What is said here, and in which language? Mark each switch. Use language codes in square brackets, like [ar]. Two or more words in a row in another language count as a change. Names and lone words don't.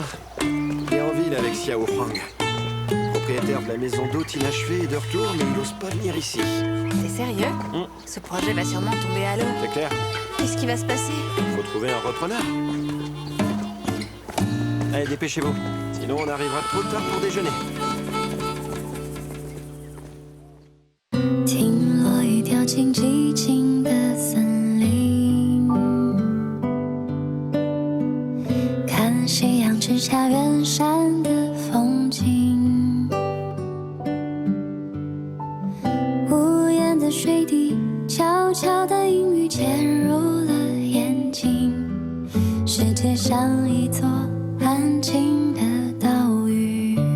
[fr] Il est en ville avec Xiao Huang. Propriétaire de la maison d'hôte inachevée et de retour, mais il n'ose pas venir ici. T'es sérieux? Ce projet va sûrement tomber à l'eau. C'est clair. Qu'est-ce qui va se passer? Faut trouver un repreneur. Allez, dépêchez-vous. Sinon, on arrivera trop tard pour déjeuner. [zh] 听落雨掉进寂静的森林，看夕阳直插远山的风景，无言的水滴，悄悄的阴雨潜入了眼睛，世界像一座安静的岛屿。